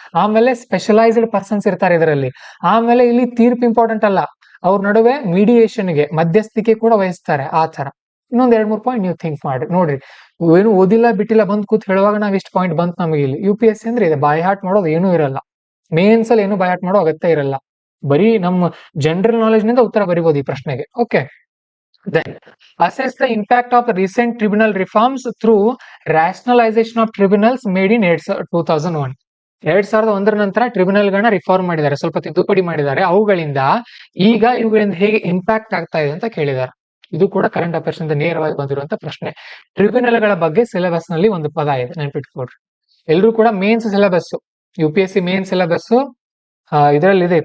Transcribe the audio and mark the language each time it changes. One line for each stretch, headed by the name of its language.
Kannada: ಆಮೇಲೆ specialised persons ಇರ್ತಾರೆ ಇದರಲ್ಲಿ. ಆಮೇಲೆ ಇಲ್ಲಿ ತೀರ್ಪು ಇಂಪಾರ್ಟೆಂಟ್ ಅಲ್ಲ, ಅವ್ರ ನಡುವೆ ಮೀಡಿಯೇಷನ್ಗೆ, ಮಧ್ಯಸ್ಥಿಕೆ ಕೂಡ ವಹಿಸ್ತಾರೆ. ಆ ತರ ಇನ್ನೊಂದ್ 2-3 ಪಾಯಿಂಟ್ ನೀವು ಥಿಂಕ್ ಮಾಡ್ರಿ. ನೋಡ್ರಿ, ಏನು ಓದಿಲ್ಲ ಬಿಟ್ಟಿಲ್ಲ ಬಂದ್ ಕೂತ್ ಹೇಳುವಾಗ ನಾವ್ ಇಷ್ಟು ಪಾಯಿಂಟ್ ಬಂತ್ ನಮಗೆ ಇಲ್ಲಿ. UPSC ಅಂದ್ರೆ ಇದೆ, ಬಾಯ್ ಹಾರ್ಟ್ ಮಾಡೋದು ಏನೂ ಇರಲ್ಲ. ಮೇನ್ಸ್ ಅಲ್ಲಿ ಏನು ಬಾಯ್ ಹಾರ್ಟ್ ಮಾಡೋ ಅಗತ್ಯ ಇರಲ್ಲ. ಬರೀ ನಮ್ಮ ಜನರಲ್ ನಾಲೆಜ್ ನಿಂದ ಉತ್ತರ ಬರಿಬಹುದು ಈ ಪ್ರಶ್ನೆಗೆ.
English: Okay, then assess the impact of recent tribunal reforms through rationalization of tribunals made in 2001.
Kannada: 2001 ನಂತರ ಟ್ರಿಬ್ಯುನಲ್ ಗಳನ್ನ ರಿಫಾರ್ಮ್ ಮಾಡಿದ್ದಾರೆ, ಸ್ವಲ್ಪ ತಿದ್ದುಪಡಿ ಮಾಡಿದ್ದಾರೆ. ಅವುಗಳಿಂದ ಈಗ ಇವುಗಳಿಂದ ಹೇಗೆ ಇಂಪ್ಯಾಕ್ಟ್ ಆಗ್ತಾ ಇದೆ ಅಂತ ಕೇಳಿದ್ದಾರೆ. ಇದು ಕೂಡ ಕರೆಂಟ್ ಅಫೇರ್ಸ್ ಇಂದ ನೇರವಾಗಿ ಬಂದಿರುವಂತ ಪ್ರಶ್ನೆ. ಟ್ರಿಬ್ಯುನಲ್ ಗಳ ಬಗ್ಗೆ ಸಿಲೆಬಸ್ ನಲ್ಲಿ ಒಂದು ಪದ ಇದೆ, ನೆನ್ಪಿಟ್ಕೊಡ್ರಿ. ಎಲ್ರು ಕೂಡ mains syllabus, UPSC main syllabus ಇದರಲ್ಲಿ ಇದೆ.